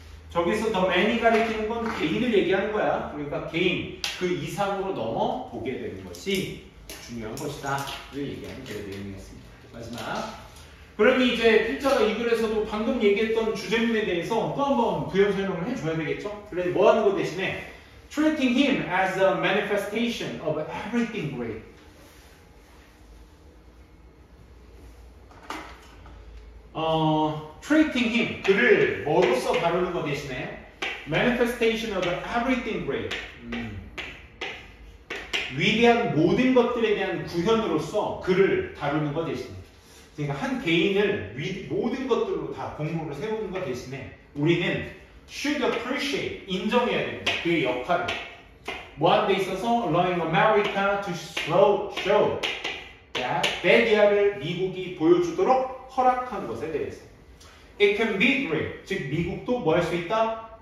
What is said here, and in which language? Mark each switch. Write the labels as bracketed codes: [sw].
[ko] 저기서 [en] the man [ko] 이 가리키는 건 개인을 얘기하는 거야. 그러니까 개인 그 이상으로 넘어 보게 되는 것이 중요한 것이다. 를 얘기하는 그의 내용이었습니다. 마지막. 그러니 이제 필자가 이 글에서도 방금 얘기했던 주제문에 대해서 또 한번 부연 설명을 해줘야 되겠죠? 그래서 뭐 하는 거 대신에 [en] treating him as a manifestation of everything great. treating him, [ko] 그를 뭐로서 다루는 것 대신에 [en] manifestation of everything great. [ko] 위대한 모든 것들에 대한 구현으로서 그를 다루는 것 대신에, 그러니까 한 개인을 모든 것들로 다 공로를 세우는 것 대신에 우리는 [en] should appreciate, [ko] 인정해야 됩니다. 그의 역할을. 뭐하는 데 있어서 [en] allowing America to show that [ko] 베디아를 미국이 보여주도록 허락한 것에 대해서 [en] it can be great, [ko] 즉 미국도 뭐 할 수 있다?